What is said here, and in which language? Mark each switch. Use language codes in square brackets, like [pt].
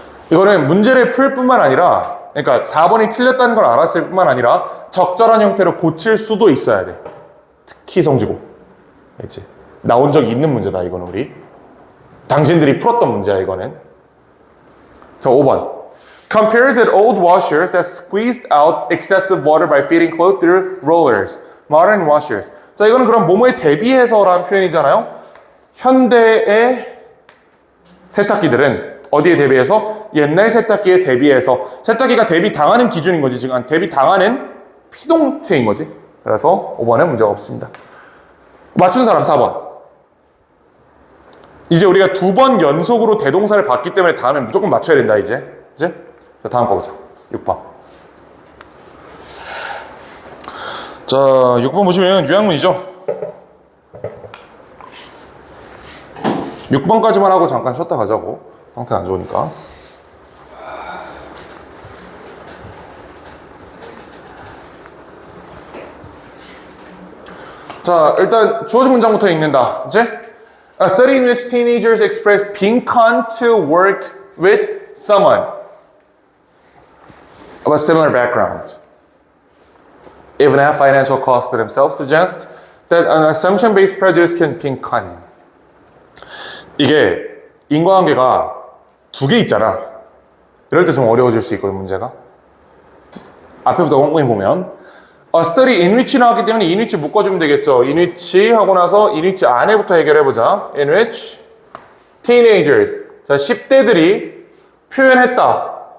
[ko] 이거는 문제를 풀 뿐만 아니라, 그러니까 4번이 틀렸다는 걸 알았을 뿐만 아니라 적절한 형태로 고칠 수도 있어야 돼. 특히 성지고. 알지? 나온 적이 있는 문제다, 이거는 우리. 당신들이 풀었던 문제야, 이거는. 자, 5번. [en] Compare the old washers that squeezed out excessive water by feeding clothes through rollers. Modern washers. [ko] 자, 이거는 그럼 뭐뭐에 대비해서라는 표현이잖아요. 현대의 세탁기들은 어디에 대비해서? 옛날 세탁기에 대비해서. 세탁기가 대비당하는 기준인 거지. 지금 대비당하는 피동체인 거지. 그래서 5번에 문제가 없습니다. 맞춘 사람 4번. 이제 우리가 2번 연속으로 대동사를 봤기 때문에 다음에 무조건 맞춰야 된다, 이제. 자, 다음 거 보자. 6번. 자, 6번 보시면 요약문이죠. 6번까지만 하고 잠깐 쉬었다 가자고. 상태 안 좋으니까. 자, 일단 주어진 문장부터 읽는다. [en] 이제 A study in which teenagers express 빈칸 to work with someone of a similar background. Even have financial costs to themselves suggest that an assumption-based prejudice can 빈칸. [ko] 이게 인과관계가 두 개 있잖아. 이럴 때 좀 어려워질 수 있거든, 문제가. 앞에부터 꼼꼼히 보면 [en] A study in which [ko] 나왔기 때문에 in which 묶어주면 되겠죠. in which 하고 나서 in which 안에부터 해결해보자. in which teenagers. 자, 10대들이 표현했다.